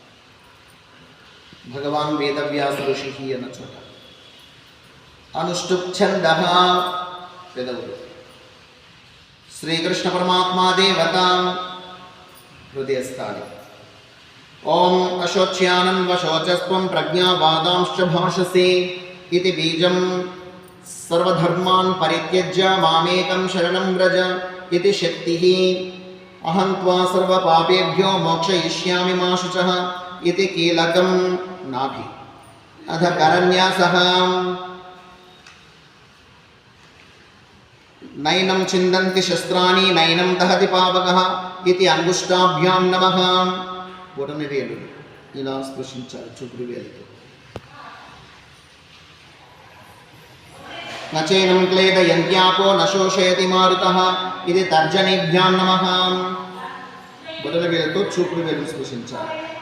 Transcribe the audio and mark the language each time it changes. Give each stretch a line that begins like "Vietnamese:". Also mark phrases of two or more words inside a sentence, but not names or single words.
Sanskrit: భగవాన్ వేదవ్యాస ఋషిః
Telugu: అన్న చోట
Sanskrit: అనుష్ఠుప్ ఛందః పెదవులు. శ్రీకృష్ణ పరమాత్మా దేవత హృదయస్థాని. ఓం అశోచ్యానన్ వశోచస్త్వం ప్రజ్ఞావాదాంశ్చ భాషసే इति बीजं सर्वधर्मान् परित्यज्य मामेकं शरणं व्रज इति शक्तिः। अहं त्वा सर्वपापेभ्यो मोक्षयिष्यामि मा शुचः इति कीलकं नाभि। अथ करन्यासः. नैनं छिन्दन्ति शस्त्राणि नैनं दहति पावकः इति अंगुष्ठाभ्यां नमः.
Telugu: బొటన వేలు ఇలా స్పృశించాలి చూపుడు వేలుతో.
Sanskrit: నచైనం క్లేదయంత్యాపో నశోషయతి మారుతః ఇది తర్జనేభ్యాం నమః.
Telugu: బొటన వేలుతో చూపుడు వేలు స్పృశించాలి.